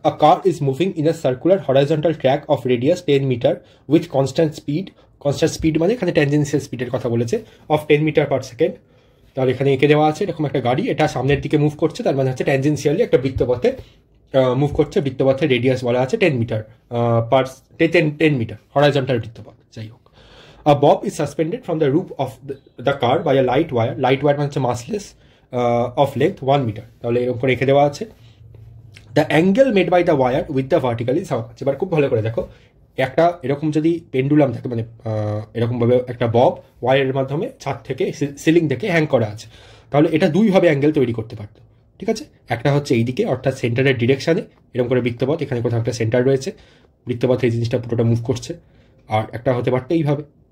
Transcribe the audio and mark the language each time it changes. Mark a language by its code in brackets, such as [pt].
[en] a car is moving in a circular horizontal track of radius 10 metre with constant speed [bn] মানে এখানে tangential স্পিডের কথা বলেছে, [en] Of 10 metre per second. [bn] তাহলে এখানে এঁকে দেওয়া আছে এরকম একটা গাড়ি, এটা সামনের দিকে মুভ করছে, তার মানে হচ্ছে ট্যানজেন্সিয়ালি একটা বৃত্তপথে মুভ করছে। বৃত্তপথের রেডিয়াস বলা আছে 10 মিটার পার 10 মিটার, হরাইজন্টাল বৃত্তপথ, যাই হোক। [en] A bob is suspended from the roof of the car by a light wire [bn] মানে হচ্ছে [en] massless of length 1 metre. [bn] তাহলে এরকম করে রেখে দেওয়া আছে। [en] The angle made by the wire with the vertical is how much. [bn] এবার খুব ভালো করে দেখো, একটা এরকম যদি পেন্ডুলাম থাকে, মানে এরকমভাবে একটা বব ওয়ারের মাধ্যমে ছাদ থেকে সিলিং থেকে হ্যাং করা আছে, তাহলে এটা দুইভাবে অ্যাঙ্গেল তৈরি করতে পারতো। ঠিক আছে, একটা হচ্ছে এইদিকে অর্থাৎ সেন্টারের ডিরেকশানে, এরকম করে বৃত্তপথ, এখানে কোথাও একটা সেন্টার রয়েছে, বৃত্তপথে এই জিনিসটা পুরোটা মুভ করছে, আর একটা হতে পারতো এইভাবে।